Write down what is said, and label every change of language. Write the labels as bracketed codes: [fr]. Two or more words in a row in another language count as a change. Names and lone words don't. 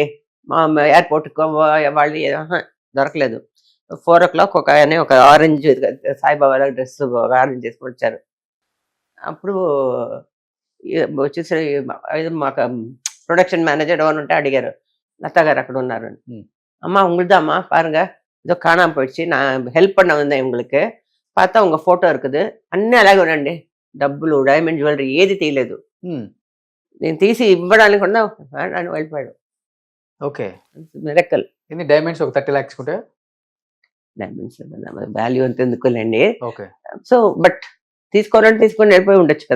[te] మా ఎయిర్పోర్ట్ వాళ్ళు దొరకలేదు. 4 o'clock ఒక ఆయన ఒక ఆరెంజ్ సాయిబాబా డ్రెస్ ఆరెంజ్ చేసుకుని వచ్చారు. అప్పుడు వచ్చేసి మాకు [en] production manager [te] ఎవరు ఉంటే అడిగారు, లతా గారు అక్కడ ఉన్నారు. [ta] அம்மா உங்களுது அம்மா பாருங்க, ஏதோ காணாம போயிடுச்சு, நான் ஹெல்ப் பண்ண வந்தேன் உங்களுக்கு, பார்த்தா உங்க ఫోటో இருக்குது, [te] అన్నీ అలాగే ఉండండి, డబ్బులు డైమండ్ జ్యువెలరీ ఏది తీయలేదు. నేను తీసి ఇవ్వడానికి కూడా అని వెళ్ళిపోయాడు. ఓకే. మిరకల్. ఎన్ని డైమండ్స్? ఒక 30 lakhs ఉంటే [en] diamonds value [te] అంత ఎందుకులేండి. ఓకే. [en] so but [te] తీసుకోవాలంటే తీసుకొని వెళ్ళిపోయి ఉండొచ్చు కదా.